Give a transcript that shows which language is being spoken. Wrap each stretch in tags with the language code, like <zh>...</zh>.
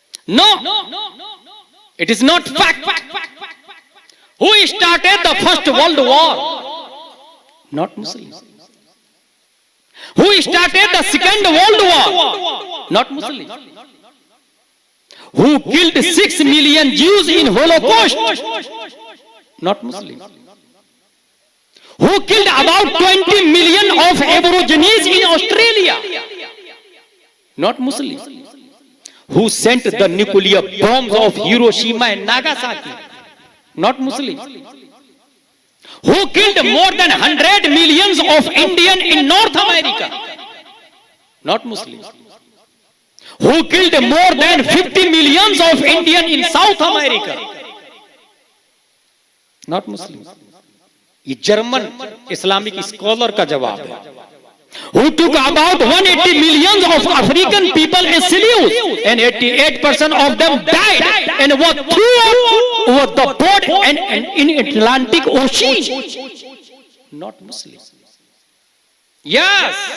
<en>No, it is not fact. Who started the first world war? Not Muslim. Who started the second world war? Not Muslim. Who killed 6 million Jews in Holocaust? Not Muslim. Who killed about 20 million of Aborigines in Australia? Not Muslim. Who sent the nuclear bombs of Hiroshima and Nagasaki? Not Muslim. Who killed more than 100 millions of Indians in North America? Not Muslim. Who killed more than 50 millions of Indians in South America? Not Muslim.</en> <hi>ये German Islamic scholar का जवाब है।</hi> <en>Who took about 180 millions of African people as slaves and 88% of them died and were thrown over the board and in Atlantic Ocean? Not Muslim. Yes.</en>